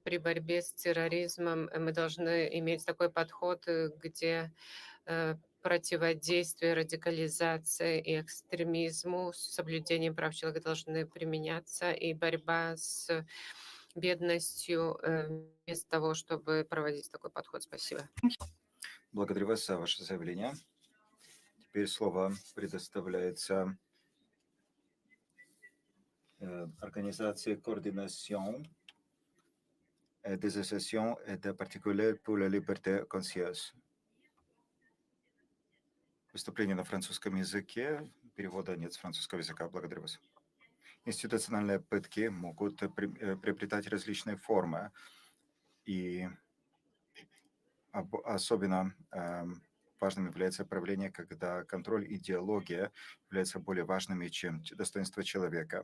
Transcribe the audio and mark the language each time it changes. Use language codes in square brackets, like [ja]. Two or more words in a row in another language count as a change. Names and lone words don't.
[ru] при борьбе с терроризмом мы должны иметь такой подход, где противодействие радикализации и экстремизму с соблюдением прав человека должны применяться, и борьба с бедностью вместо того, чтобы проводить такой подход. Спасибо. Благодарю вас за ваше заявление. Теперь слово предоставляется организации Coordination des associations et particuliers pour la liberté conscience. Выступление на французском языке. Перевода нет с французского языка. Благодарю вас. Институциональные пытки могут приобретать различные формы. И особенно важным является проявление, когда контроль и идеология являются более важными, чем достоинство человека.